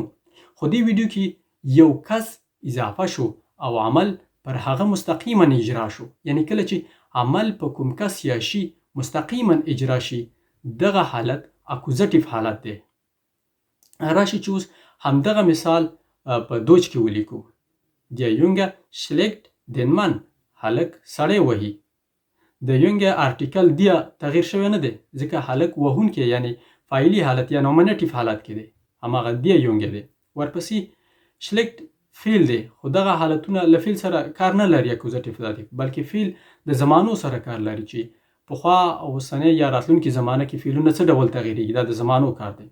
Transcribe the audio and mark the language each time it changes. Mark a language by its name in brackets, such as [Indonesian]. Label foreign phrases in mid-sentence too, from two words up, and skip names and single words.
[Pashto] خو دې ویډیو کې یو کس اضافه شو او عمل پر هغه مستقیما اجرا شو. یعنی کله چې عمل په کوم کس یا شي مستقیما اجرا شي دغه حالت اکوزټیو حالت دی. راشي چې اوس همدغه مثال په دوج کې ولیکو. [German] Der Junge schlägt den Mann. [Pashto] هلک سړی وهي. د یونګه ارټیکل دیا تغییر شوی نه دی ځکه هلک وهونکی یعنی فاعلي حالت یا نومینټیو حالت کې دی، هماغه [German] der Junge [Pashto] دی. ورپسې شلیکټ فعل دی، خو دغه حالتونه له فعل سره کار نه لري اکوزټیو ذاتي، بلکې فعل د زمانو سره کار لري چې پخوا اوسنۍ یا راتلونکي زمانه کې فعلونه څه ډول تغییریږي، دا د زمانو کار دی.